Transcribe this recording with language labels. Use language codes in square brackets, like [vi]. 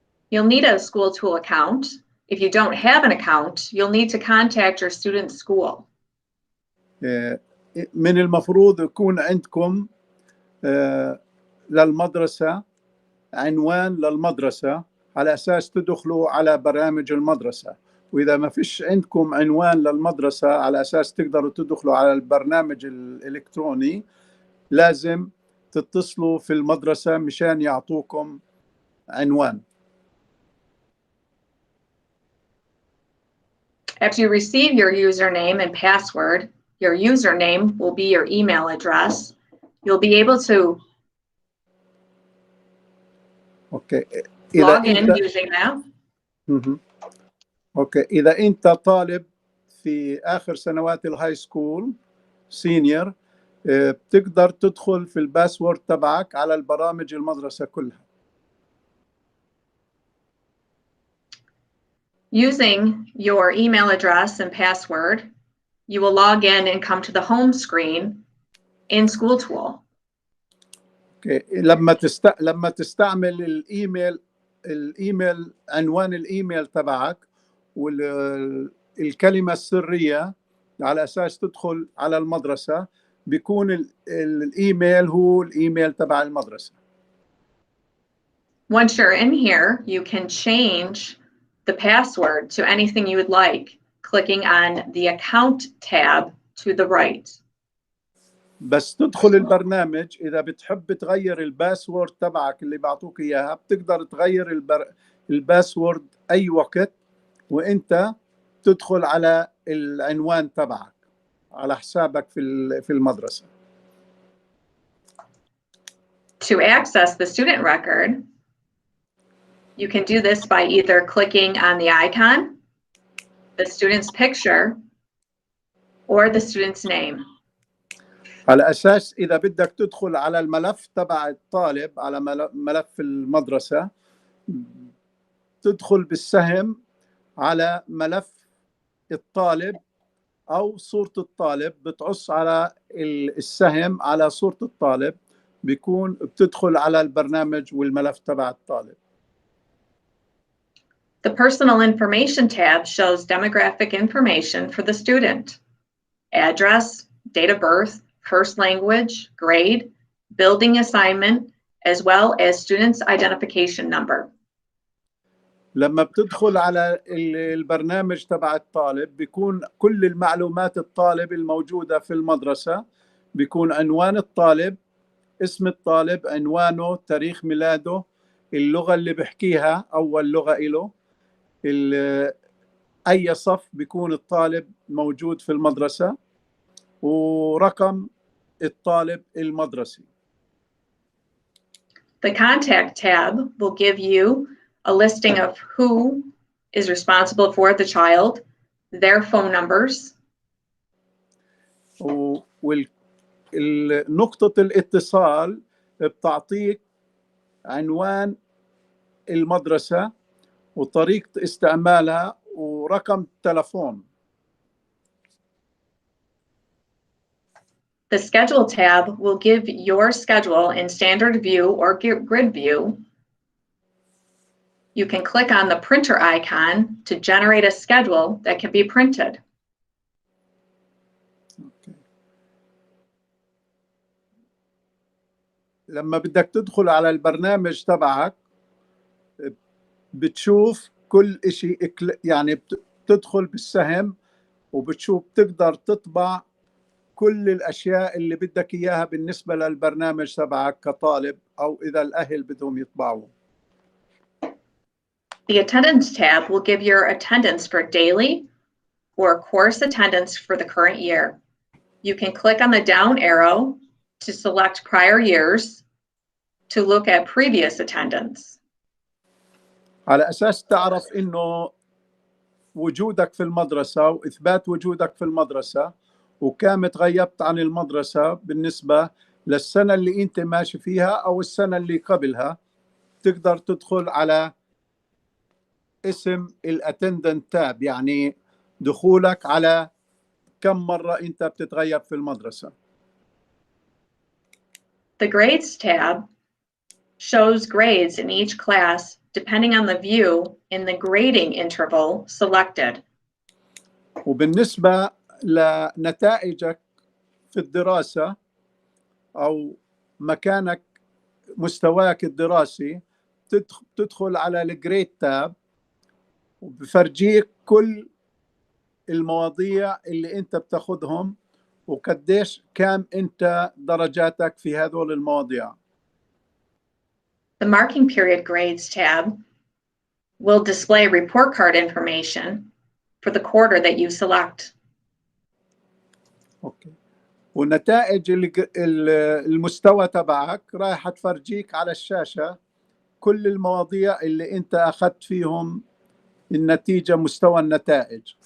[en] You'll need a School Tool account. If you don't have an account, you'll need to contact your student's school. [ar] من المفروض يكون عندكم للمدرسة عنوان للمدرسة على أساس تدخلوا على برامج المدرسة، وإذا ما فيش عندكم عنوان للمدرسة على أساس تقدروا تدخلوا على البرنامج الإلكتروني لازم تتصلوا في المدرسة مشان يعطوكم عنوان. [en] After you receive your username and password, your username will be your email address. You'll be able to log in using that. [ar] اوكي، اذا انت طالب في اخر سنوات [en] الهاي school senior [ar] بتقدر تدخل في الباسورد تبعك على البرامج المدرسة كلها. [en] Using your email address and password, you will log in and come to the home screen in School Tool. [ar] اوكي، لما تستعمل الايميل عنوان الايميل تبعك والكلمة السرية على اساس تدخل على المدرسة، بيكون الايميل هو الايميل تبع المدرسة. [en] Once you're in here, you can change the password to anything you would like, clicking on the account tab to the right. [ar] بس تدخل البرنامج، إذا بتحب تغير الباسورد تبعك اللي بعطوك إياها بتقدر تغير الباسورد أي وقت وإنت تدخل على العنوان تبعك على حسابك في المدرسة. [en] To access the student record, you can do this by either clicking on the icon, the student's picture, or the student's name. [ar] على أساس إذا بدك تدخل على الملف تبع الطالب على ملف المدرسة تدخل بالسهم على ملف الطالب أو صورة الطالب، بتعص على السهم على صورة الطالب، بيكون بتدخل على البرنامج والملف تبع الطالب. [en] The personal information tab shows demographic information for the student. Address, date of birth, first language, grade, building assignment, as well as student's identification number. [ar] لما بتدخل على البرنامج تبع الطالب بيكون كل المعلومات الطالب الموجودة في المدرسة، بيكون عنوان الطالب، اسم الطالب، عنوانه، تاريخ ميلاده، اللغة اللي بحكيها أول لغة إله، أي صف بيكون الطالب موجود في المدرسة، ورقم الطالب المدرسي. [en] The contact tab will give you a listing of who is responsible for the child, their phone numbers. [ar] ونقطة الاتصال بتعطيك عنوان المدرسة وطريقة استعمالها ورقم تلفون. [en] The schedule tab will give your schedule in standard view or grid view. You can click on the printer icon to generate a schedule that can be printed. [ar] لما بدك تدخل على البرنامج تبعك بتشوف كل إشي، يعني بتدخل بالسهم وبتشوف تقدر تطبع كل الأشياء اللي بدك إياها بالنسبة للبرنامج تبعك كطالب، أو إذا الأهل بدهم يطبعوه. [en] The attendance tab will give your attendance for daily or course attendance for the current year. You can click on the down arrow to select prior years to look at previous attendance. [ar] على أساس تعرف إنه وجودك في المدرسة وإثبات وجودك في المدرسة وكم تغيبت عن المدرسة بالنسبة للسنة اللي أنت ماشي فيها أو السنة اللي قبلها، تقدر تدخل على اسم [en] الاتندنت تاب، [ar] يعني دخولك على كم مرة أنت بتتغيب في المدرسة. [en] The grades tab shows grades in each class depending on the view in the grading interval selected. [ar] وبالنسبة لنتائجك في الدراسة أو مكانك مستواك الدراسي، تدخل على [en] الجريد تاب [ar] وبفرجيك كل المواضيع اللي انت بتاخذهم وقديش كام انت درجاتك في هذول المواضيع. [en] The marking period grades tab will display report card information for the quarter that you select. Okay. [ar] ونتائج المستوى تبعك رايحه تفرجيك على الشاشه كل المواضيع اللي انت اخذت فيهم النتيجه، مستوى النتائج.